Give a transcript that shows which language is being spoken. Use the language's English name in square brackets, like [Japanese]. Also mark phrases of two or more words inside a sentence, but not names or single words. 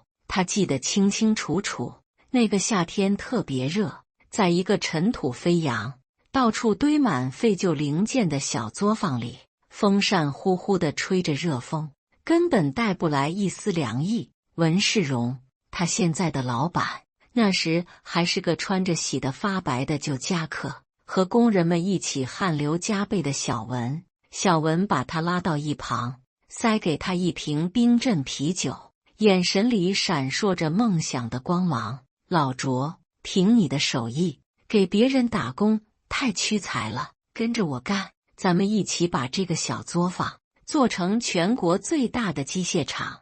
[Chinese] 他記得清清楚楚，那個夏天特別熱，在一個塵土飛揚、到處堆滿廢舊零件的小作坊裡，風扇呼呼地吹着熱風，根本帶不來一絲涼意。文世榮，他現在的老闆，那時還是個穿着洗得發白的舊夾克，和工人們一起汗流浹背的小文。小文把他拉到一旁，塞給他一瓶冰鎮啤酒，眼神裡閃爍着夢想的光芒。老卓，憑你的手藝，給別人打工太屈才了，跟着我幹，咱們一起把這個小作坊做成全國最大的機械廠。